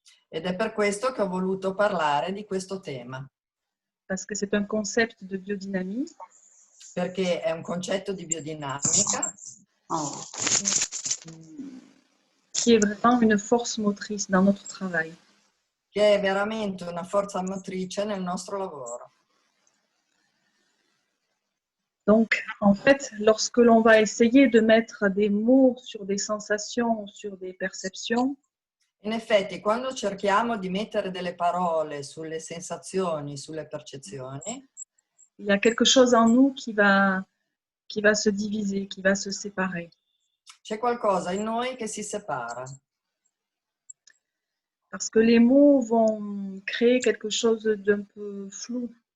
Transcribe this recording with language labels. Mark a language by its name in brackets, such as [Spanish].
[Italian] Ed è per questo che ho voluto parlare di questo tema, [French] parce que c'est un concept de biodynamie [Italian] perché è un concetto di biodinamica [French] qui est vraiment une force motrice dans notre travail. [Italian] che è veramente una forza motrice nel nostro lavoro. [French] Donc, en fait, lorsque l'on va essayer de mettre des mots sur des sensations, sur des perceptions, [Italian] In effetti, quando cerchiamo di mettere delle parole sulle sensazioni, sulle percezioni, [French] il y a quelque chose en nous qui va se diviser, qui va se séparer. [Italian] c'è qualcosa in noi che si separa. [French] Parce que les mots vont créer quelque chose d'un peu flou.